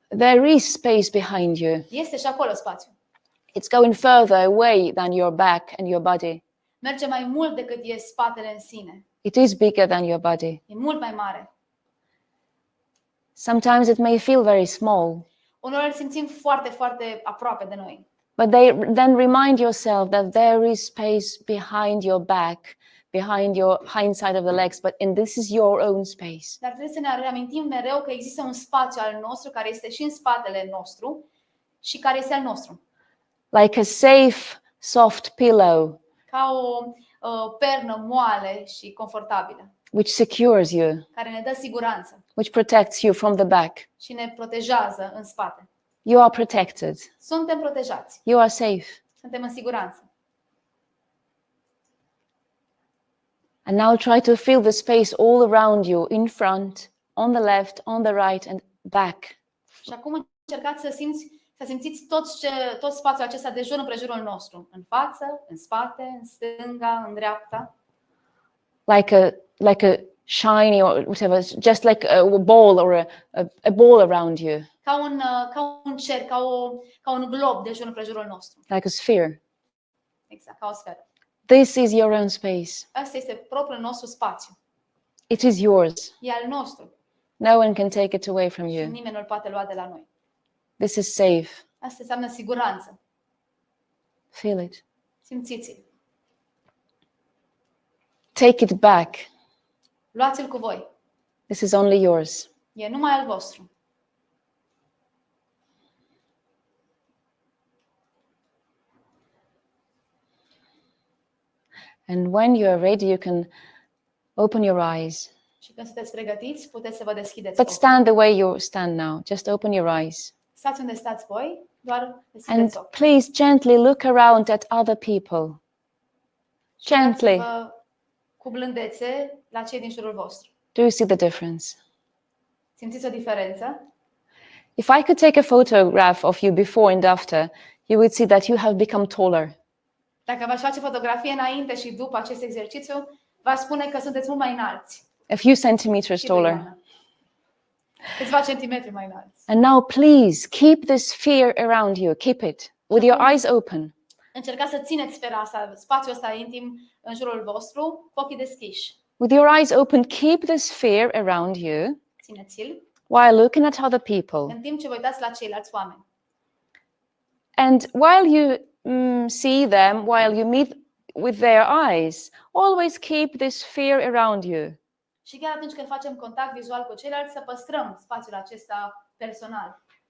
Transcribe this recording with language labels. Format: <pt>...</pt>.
<en>There is space behind you.</en> <ro>Este și acolo spațiu.</ro> <en>It's going further away than your back and your body.</en> <ro>Merge mai mult decât e spatele în sine.</ro> <en>It is bigger than your body.</en> <ro>E mult mai mare.</ro> <en>Sometimes it may feel very small,</en> <ro>Uneori îl simțim foarte, foarte aproape de noi.</ro> <en>but then remind yourself that there is space behind your back, behind your hind side of the legs, and this is your own space.</en> <ro>Dar trebuie să ne reamintim mereu că există un spațiu al nostru care este și în spatele nostru și care este al nostru.</ro> <en>Like a safe, soft pillow,</en> <ro>Ca o pernă moale și confortabilă,</ro> <en>which secures you,</en> <ro>care ne dă siguranță</ro> <en>which protects you from the back.</en> <ro>și ne protejează în spate.</ro> <en>You are protected.</en> <ro>Suntem protejați.</ro> <en>You are safe.</en> <ro>Suntem în siguranță.</ro> <en>And now try to feel the space all around you, in front, on the left, on the right, and back.</en> <ro>Și acum încercați să simțiți tot spațiul acesta de jur împrejurul nostru. În față, în spate, în stânga, în dreapta.</ro> <en>Like a shiny or whatever, just like a ball or a ball around you.</en> <ro>Ca un cer, ca un glob de jur împrejurul nostru.</ro> <en>Like a sphere.</en> <ro>Exact, ca o sferă.</ro> <en>This is your own space.</en> <ro>Asta este propriul nostru spațiu.</ro> <en>It is yours.</en> <ro>E al nostru.</ro> <en>No one can take it away from</en> <ro>Și</ro> <en>you.</en> <ro>nimeni nu îl poate lua de la noi.</ro> <en>This is safe.</en> <ro>Asta înseamnă siguranță.</ro> <en>Feel it.</en> <ro>Simțiți-l.</ro> <en>Take it back.</en> <ro>Luați-l cu voi.</ro> <en>This is only yours.</en> <ro>E numai al vostru.</ro> <en>And when you are ready, you can open your eyes.</en> <ro>Și când sunteți pregătiți, puteți să vă deschideți</ro> <en>But</en> <ro>ochii.</ro> <en>stand the way you stand now. Just open your eyes.</en> <ro>Stați unde stați voi, doar</ro> <en>And</en> <ro>deschideți ochii.</ro> <en>please gently look around at other people.</en> <ro>Și</ro> <en>Gently.</en> <ro>uitați-vă cu blândețe la cei din jurul vostru.</ro> <en>Do you see the difference?</en> <ro>Simțiți o diferență?</ro> <en>If I could take a photograph of you before and after, you would see that you have become taller.</en> <ro>Dacă v-aș face fotografie înainte și după acest exercițiu, v-aș spune că sunteți mult mai înalți.</ro> <en>A few centimeters</en> <ro>Și tu,</ro> <en>taller.</en> <ro>Ioana. Câțiva centimetri mai înalți.</ro> <en>And now please keep this fear around you. Keep it with your eyes open.</en> <ro>Încercați să țineți sfera asta, spațiul ăsta intim în jurul vostru, cu ochii deschiși.</ro> <en>With your eyes open, keep the sphere around you</en> <ro>Țineți-l</ro> <en>while looking at other people.</en> <ro>în timp ce vă uitați la ceilalți oameni.</ro> <en>And while you see them, while you meet with their eyes, always keep the sphere around you.</en> <ro>Și chiar atunci când facem contact vizual cu ceilalți, să păstrăm spațiul acesta personal.</ro>